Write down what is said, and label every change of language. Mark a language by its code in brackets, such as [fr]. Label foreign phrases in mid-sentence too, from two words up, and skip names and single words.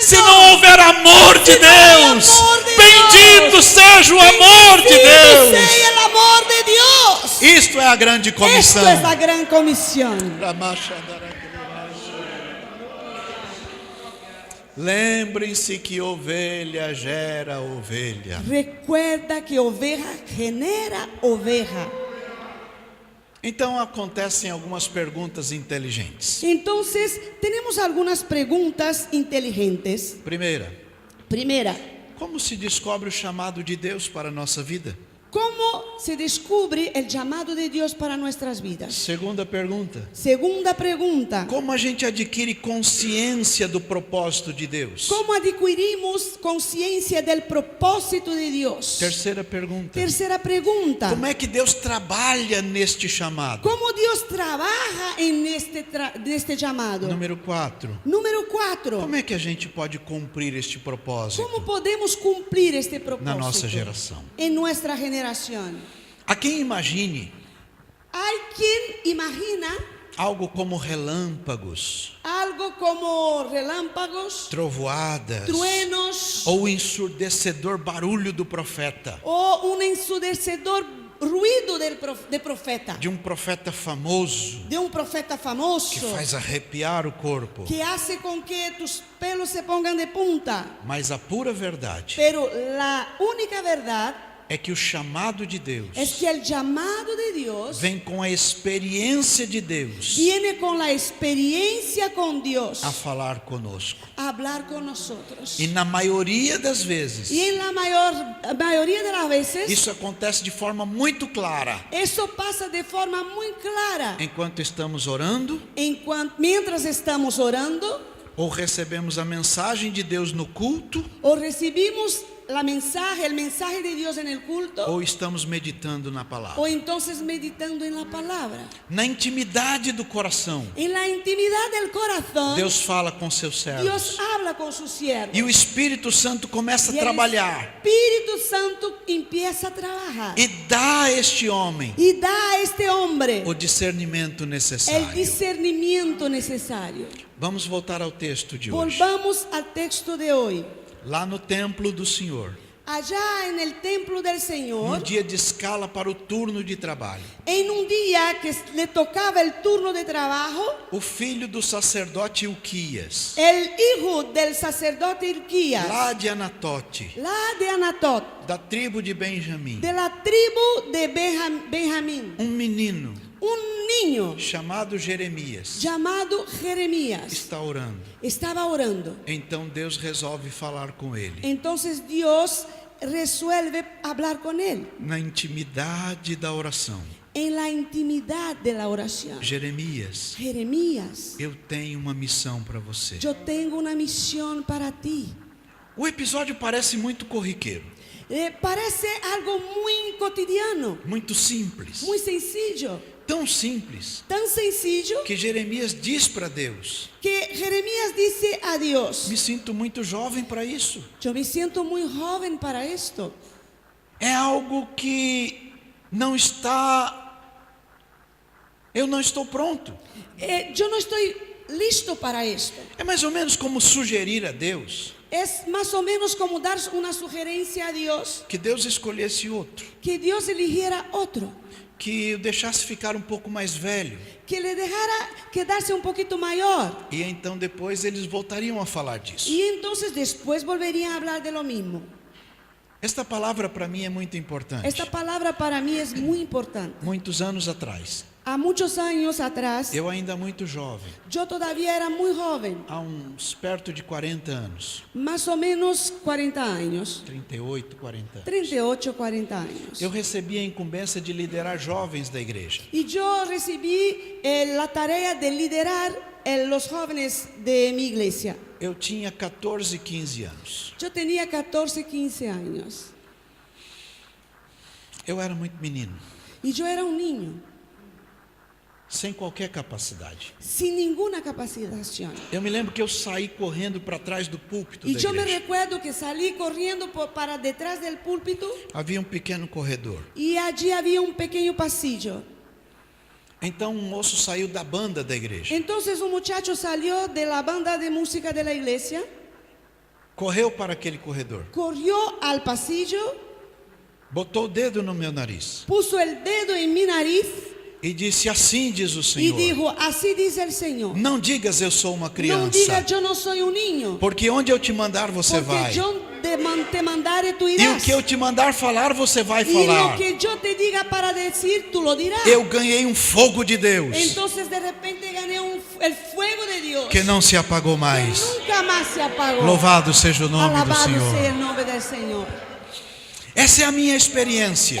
[pt] Se don. não houver amor de Se não houver Deus, amor de bendito Deus, seja o amor de Bendito Deus. [es] sea el amor de Dios. [pt] Isto é a grande [es] Esto [pt] comissão. [es] es la gran comisión. [pt] Lembrem-se que ovelha gera ovelha. [es] Recuerda que oveja genera oveja. [pt] Então acontecem algumas perguntas inteligentes. [es] Entonces, tenemos algunas preguntas inteligentes. Primera, Primera, [pt] como se descobre o chamado de Deus para a nossa vida? [es] ¿cómo se descubre el llamado de Dios para nuestras vidas? [pt] Segunda pergunta, [es] Segunda pregunta, [pt] como a gente adquire consciência do propósito de Deus? [es] ¿cómo adquirimos conciencia del propósito de Dios? [pt] Terceira pergunta, [es] Tercera pregunta, [pt] como é que Deus trabalha neste chamado? [es] ¿cómo Dios trabaja en este llamado? [pt] Número 4, [es] Número 4, [pt] como é que a gente pode cumprir este propósito [es] ¿cómo podemos cumplir este propósito [pt] na nossa geração? [es] en nuestra generación? [pt] Há quem imagine [es] Hay quien imagina [pt] algo como relâmpagos, [es] algo como relámpagos, [pt] trovoadas, [es] truenos [pt] ou o ensurdecedor barulho do profeta, [es] o un ensurdecedor ruido de profeta, [pt] de um profeta famoso [es] de un profeta famoso [pt] que faz arrepiar o corpo. [es] que hace con que tus pelos se pongan de punta. [pt] Mas a pura verdade [es] Pero la única verdad [pt] é que o chamado de Deus [es] es que el llamado de Dios [pt] vem com a experiência de Deus [es] viene con la experiencia con Dios [pt] a falar conosco. [es] a hablar con nosotros. [pt] E na maioria das vezes, [es] Y en la mayoría de las veces, [pt] isso acontece de forma muito clara. [es] eso pasa de forma muy clara. [pt] Enquanto estamos orando, [es] Mientras estamos orando, [pt] ou recebemos a mensagem de Deus no culto, [es] o recibimos el mensaje de Dios en el culto, [pt] ou estamos meditando na palavra. [es] o entonces meditando en la palabra. [pt] Na intimidade do coração, [es] En la intimidad del corazón, [pt] Deus fala com seus servos. [es] Dios habla con sus siervos. [pt] E o Espírito Santo começa a [es] Y el [pt] trabalhar [es] Espíritu Santo empieza a trabajar [pt] e dá a este homem [es] y da a este hombre [pt] o discernimento [es] el [pt] necessário. [es] discernimiento necesario. [pt] Vamos voltar ao texto de hoje. [es] Volvamos al texto de hoy. [pt] Lá no templo do Senhor, [es] allá en el templo del [pt] num [es] Señor, [pt] dia de escala para o turno de trabalho. [es] en un día que le tocaba el turno de trabajo, [pt] O filho do sacerdote Ilquias, [es] el hijo del sacerdote Hilquías, [pt] lá de Anatote, [es] la de Anatot, [pt] da tribo de Benjamim, [es] de la tribu de Benjamín, [pt] menino [es] un niño [pt] chamado Jeremias [es] llamado Jeremías [pt] está orando. [es] estaba orando. [pt] Então Deus resolve falar com ele [es] Entonces Dios resuelve hablar con él [pt] na intimidade da oração. [es] en la intimidad de la oración. [pt] Jeremias, [es] Jeremías, [pt] eu tenho uma missão para você. [es] yo tengo una misión para ti. [pt] O episódio parece muito corriqueiro, [es] Parece algo muy cotidiano, [pt] muito simples, [es] muy sencillo, [pt] tão simples [es] tan sencillo [pt] que Jeremias diz para Deus: [es] que Jeremías dice a Dios, [pt] me sinto muito jovem para isso. [es] yo me siento muy joven para esto. [pt] É algo que não está, eu não estou pronto. [es] Yo no estoy listo para esto. [pt] É mais ou menos como sugerir a Deus [es] Es más o menos como dar una sugerencia a Dios, [pt] que Deus escolhesse outro, [es] que Dios eligiera otro, [pt] que o deixasse ficar um pouco mais velho, [es] que le dejara quedarse un poquito mayor. [pt] e então depois eles voltariam a falar disso. [es] Y entonces después volverían a hablar de lo mismo. [pt] Esta palavra para mim é muito importante. [es] Esta palabra para mí es muy importante. [pt] Muitos anos atrás, [es] A muchos años atrás, [pt] eu ainda muito jovem, [es] yo todavía era muy joven, [pt] há uns perto de 40 anos, [es] más o menos 40 años, [pt] 38, 40 anos, [es] 38, 40 años. [pt] eu recebi a incumbência de liderar jovens da igreja. [es] Y yo recibí la tarea de liderar los jóvenes de mi iglesia. [pt] Eu tinha 14, 15 anos. [es] Yo tenía 14, 15 años. [pt] Eu era muito menino, [es] Y yo era un niño, [pt] sem qualquer capacidade. [es] sin ninguna capacitación. [pt] Eu me lembro que eu saí correndo para trás do púlpito [es] Y [pt] da [es] yo me [pt] igreja. [es] recuerdo que salí corriendo para detrás del púlpito [pt] Havia um pequeno corredor. [es] y allí había un pequeño pasillo. [pt] Então um moço saiu da banda da igreja, [es] Entonces un muchacho salió de la banda de música de la iglesia, [pt] correu para aquele corredor, [es] corrió al pasillo, [pt] botou o dedo no meu nariz [es] puso el dedo en mi nariz [pt] e disse: assim diz o [es] y [pt] Senhor, [es] dijo, así dice el Señor. [pt] não digas eu sou uma [es] No [pt] criança, [es] diga yo no soy un niño, [pt] porque onde eu te mandar você vai, [es] porque yo te mandaré tú [pt] e o [es] irás. [pt] que eu te mandar falar você vai [es] Y lo [pt] falar. [es] que yo te diga para decir, tú lo dirás. [pt] Eu ganhei um fogo de Deus [es] Entonces de repente gané el fuego de Dios [pt] que não se apagou [es] que [pt] mais. [es] nunca más se apagó. [pt] Louvado seja o nome do [es] Alabado sea [pt] Senhor. [es] el nombre del Señor. [pt] Essa é a minha experiência,